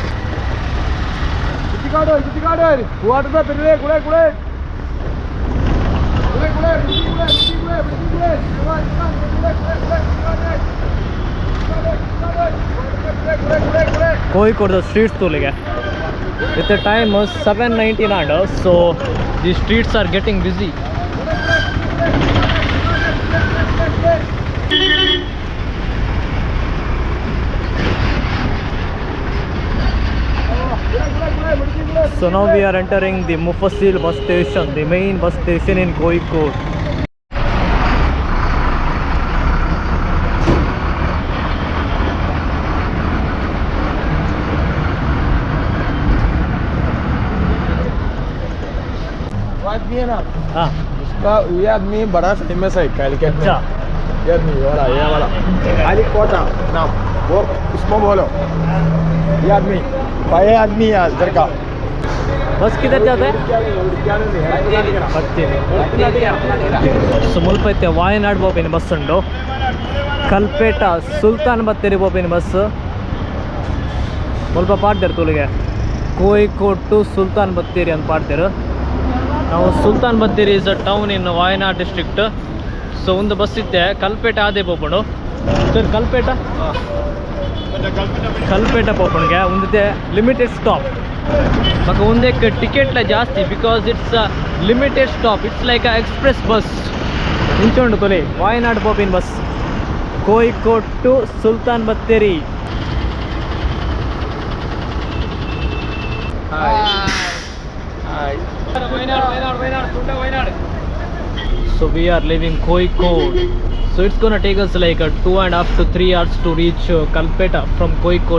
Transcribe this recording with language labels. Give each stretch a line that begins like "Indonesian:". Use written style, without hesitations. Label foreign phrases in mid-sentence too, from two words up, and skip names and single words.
Tulu: ಕೋಯಿಕೋಡ್ ಸ್ಟ್ರೀಟ್ಸ್ ತೂಲಿಗೆ
English: with the time
Tulu: 7:19 ಆಂಡ್.
English: So the streets are getting busy. So now we are entering the Mufassil bus station, the main bus station in Kozhikode.
Hindi: आदमी है ना, हाँ उसका ये आदमी बड़ा फेमस है कैलकट में. अच्छा ये आदमी वाला खाली कोटा नाम वो उसको बोलो. ये आदमी भाई आदमी है इधर का. बस किधर जाता है?
Tulu: ಸೊ ಮುಲ್ಪ ಐತೆ ವಾಯನಾಡ್ ಬೋಪಿನ ಬಸ್ ಉಂಡು. ಕಲ್ಪೇಟ ಸುಲ್ತಾನ್ ಬತ್ತೇರಿ ಬೋಪಿನ ಬಸ್ ಮುಲ್ಪ ಪಾಡ್ದೇರು ತೂಲಿಗೆ ಕೋಯಿಕೋಡ್ ಟು ಸುಲ್ತಾನ್ ಬತ್ತೇರಿ ಅಂತ ಪಾಡ್ದೇರು.
English: ನಾವು Sultan Bathery is a town in Wayanad district.
Tulu: ಸೊ ಒಂದು ಬಸ್ ಇತ್ತೆ ಕಲ್ಪೇಟ ಆದೇ ಪೋಪುಂಡು ಸರ್. ಕಲ್ಪೇಟ ಪೋಪುಣ್ಗೆ ಒಂದಿದೆ
English: limited stop
Tulu: ಮಾಕ ಒಂದಕ್ಕೆ ಟಿಕೆಟ್ಲ ಜಾಸ್ತಿ
English: because it's limited stop. it's like a express bus
Tulu: ಇಂಚೊಂಡು ಕೊಲಿ ವಾಯನಾಡ್ ಪೋಪಿನ ಬಸ್ ಕೋಯಿಕೋಡ್ ಟು ಸುಲ್ತಾನ್ ಬತ್ತೇರಿ.
English: So we are leaving Kozhikode. So it's gonna take us like 2.5 to 3 hours to reach Kalpetta from Kozhikode.